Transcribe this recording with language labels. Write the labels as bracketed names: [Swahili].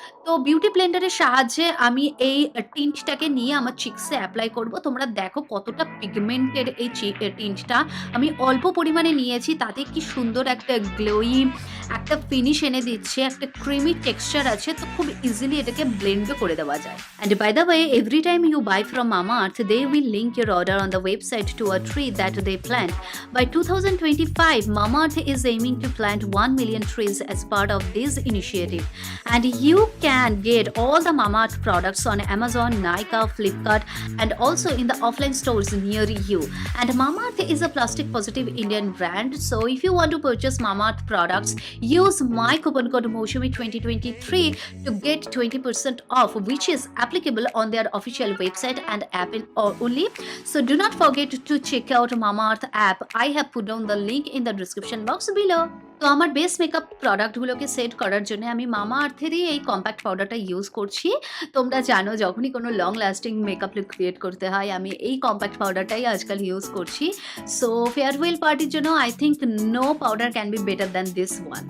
[Bangla] তো বিউটি ব্লেন্ডারের সাহায্যে আমি এই টিন্টটাকে নিয়ে আমার চিক্সে অ্যাপ্লাই করব। তোমরা দেখো কতটা পিগমেন্টেড এই টিন্টটা আমি অল্প পরিমাণে নিয়েছি, তাতে কি সুন্দর একটা গ্লোয়ি একটা ফিনিশ এনে দিচ্ছে, একটা ক্রিমি টেক্সচার আছে, তো খুব ইজিলি এটাকে ব্লেন্ডও করে দেওয়া যায়। [English] And by the way, every time you buy from Mamaearth, they will link your order on the website to a tree that they plant. By 2025, Mamaearth is aiming to plant 1 million trees as part of this initiative. And you can get all the Mamaearth products on Amazon, Nykaa, Flipkart, and also in the offline stores near you. And Mamaearth is a plastic positive Indian brand, so if you want to purchase Mamaearth products, use my coupon code Mousumi 2023 to get 20% off, which is applicable on their official website and app only. So do not forget to check out Mamaearth app. I have put down the link in the description box below. [Bangla] তো আমার base makeup প্রোডাক্টগুলোকে set করার জন্য আমি মামা আর্থেরই এই compact পাউডারটা use করছি। তোমরা জানো যখনই কোনো long lasting makeup look create করতে হয় আমি এই কম্প্যাক্ট পাউডারটাই আজকাল ইউজ করছি। [English] So farewell পার্টির জন্য I think no powder can be better than this one.